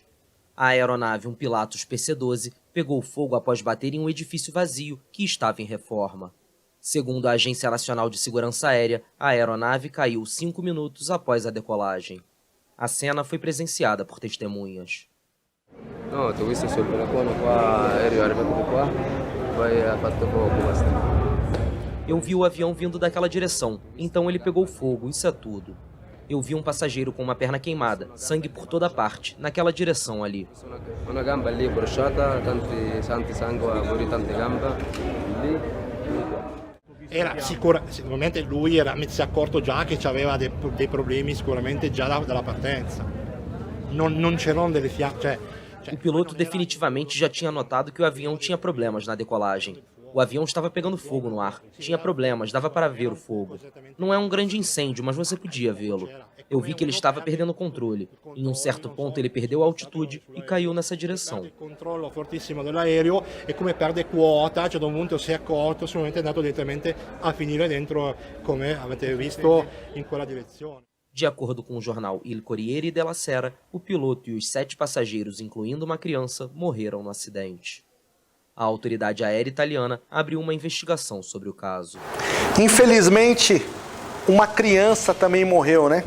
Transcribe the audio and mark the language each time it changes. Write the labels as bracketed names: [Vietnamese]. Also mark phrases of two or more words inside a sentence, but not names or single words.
[Portuguese] A aeronave, um Pilatus PC-12, pegou fogo após bater em um edifício vazio que estava em reforma. Segundo a Agência Nacional de Segurança Aérea, a aeronave caiu 5 minutos após a decolagem. A cena foi presenciada por testemunhas. [Italian] No, tu visto sul balcone qua, aereo arrivato di qua, poi ha fatto [Portuguese] fogo bastante. Eu vi o avião vindo daquela direção, então ele pegou fogo, isso é tudo. Eu vi um passageiro com uma perna queimada, sangue por toda parte, naquela direção ali. [Italian] Una gamba lì bruciata, tanti sangue, fuori tante gambe lì. Sicuramente lui si è accorto già che aveva dei problemi sicuramente già dalla partenza. Non c'erano delle fiamme. [Portuguese] O piloto definitivamente já tinha notado que o avião tinha problemas na decolagem. O avião estava pegando fogo no ar, tinha problemas, dava para ver o fogo. Não é um grande incêndio, mas você podia vê-lo. Eu vi que ele estava perdendo o controle. Em um certo ponto ele perdeu a altitude e caiu nessa direção. [Italian] Il controllo fortissimo dell'aereo e come perde quota, a un certo punto si è accorto, sicuramente è andato direttamente a finire dentro, come avete visto, in quella direzione. [Portuguese] De acordo com o jornal Il Corriere della Sera, o piloto e os 7 passageiros, incluindo uma criança, morreram no acidente. A autoridade aérea italiana abriu uma investigação sobre o caso. Infelizmente, uma criança também morreu, né?